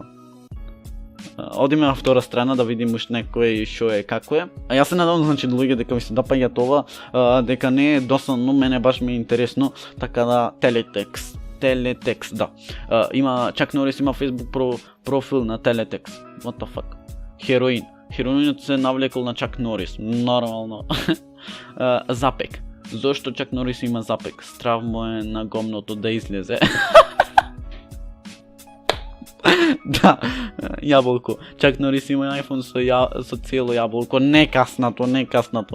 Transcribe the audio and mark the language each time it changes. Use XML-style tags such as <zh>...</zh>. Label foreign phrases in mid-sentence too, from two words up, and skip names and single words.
<mk>Одиме на втора страна да видим уште некој што е како е. А јас се надевам, значи, луѓе дека ми се допаѓа тоа, дека не е досадно, мене баш ми е интересно, така да телетекст, да. Чак Норис има Facebook профил на телетекст.</mk> <en>What the fuck?</en> <mk>Хероин. Хероинот се навлекол на Чак Норис. Нормално. Запек. Зошто Чак Норис има запек? Страв му е на гомното да излезе. Да, јаболко. Чак Норис има iPhone со цело јаболко. Не каснато.</mk>